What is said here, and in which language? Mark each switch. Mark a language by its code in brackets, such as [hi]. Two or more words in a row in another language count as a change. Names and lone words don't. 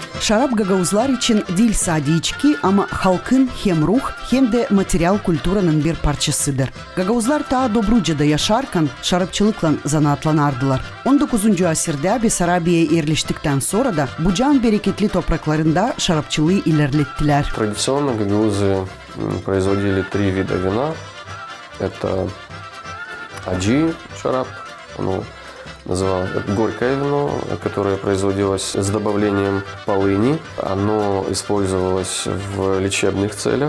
[tr] Şarap gagauzlar için dil sadece içki ama halkın hem ruh hem de materyal kültürünün bir parçasıdır. Gagauzlar ta Dobruca'da yaşarken şarapçılıkla zanaatlanardılar. 19. asırda Besarabiye'ye yerleştikten sonra da Bucağın bereketli topraklarında şarapçılığı ilerlettiler. [ru] Традиционно гагаузы производили 3 вида вина. Это аджи шарап, оно называлось горькое вино, которое производилось с добавлением полыни. Оно использовалось в лечебных целях.